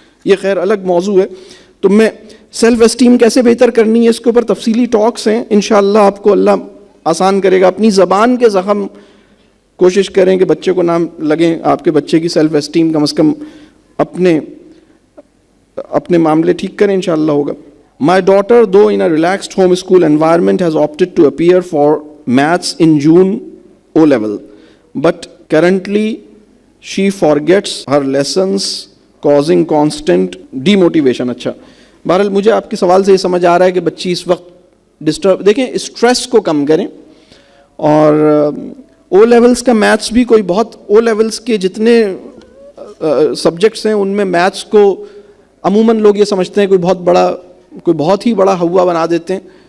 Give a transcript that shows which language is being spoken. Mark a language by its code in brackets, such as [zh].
[ur] یہ خیر الگ موضوع ہے. تو میں سیلف اسٹیم کیسے بہتر کرنی ہے اس کے اوپر تفصیلی ٹاکس ہیں انشاءاللہ. آپ کو اللہ آسان کرے گا. اپنی زبان کے زخم کوشش کریں کہ بچے کو نہ لگیں. آپ کے بچے کی سیلف اسٹیم کم از کم اپنے معاملے ٹھیک کریں، انشاءاللہ ہوگا. [en] My daughter, though in a relaxed homeschool environment, has opted to appear for maths in June O level, but currently she forgets her lessons, causing constant demotivation. [ur] اچھا، بہرحال مجھے آپ کے سوال سے یہ سمجھ آ رہا ہے کہ بچی اس وقت ڈسٹرب. دیکھیں، اسٹریس کو کم کریں. اور او لیولس کا میتھس بھی کوئی بہت، او لیولس کے جتنے سبجیکٹس ہیں ان میں میتھس کو عموماً لوگ یہ سمجھتے ہیں کوئی بہت ہی بڑا ہوا بنا دیتے ہیں.